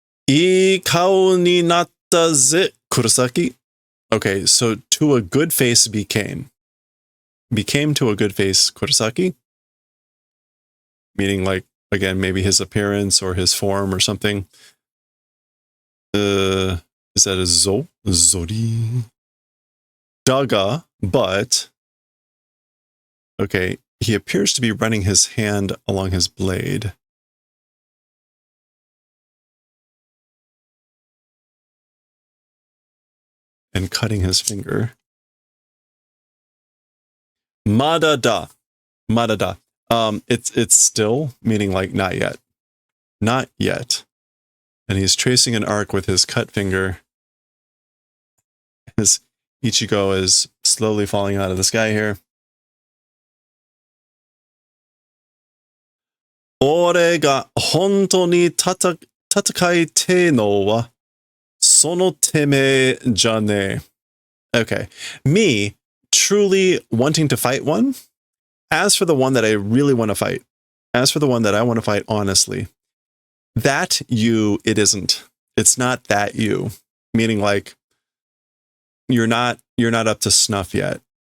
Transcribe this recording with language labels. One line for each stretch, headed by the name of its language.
Japanese: いい顔になったぜ, Kurosaki.
English: Okay, so to a good face became. Became to a good face, Kurosaki. Meaning, like, again, maybe his appearance or his form or something. Is that a zo? Zori? Daga, but... Okay, he appears to be running his hand along his blade. And cutting his finger. Madada. Madada. It's still, meaning like not yet. Not yet. And he's tracing an arc with his cut finger. His Ichigo is slowly falling out of the sky here.
Japanese: 俺が本当に戦いてえのはそのてめえじゃねえ.
English: Okay. Me truly wanting to fight one. As for the one that I really want to fight, as for the one that I want to fight honestly, that you, it isn't. It's not that you. Meaning like you're not up to snuff yet.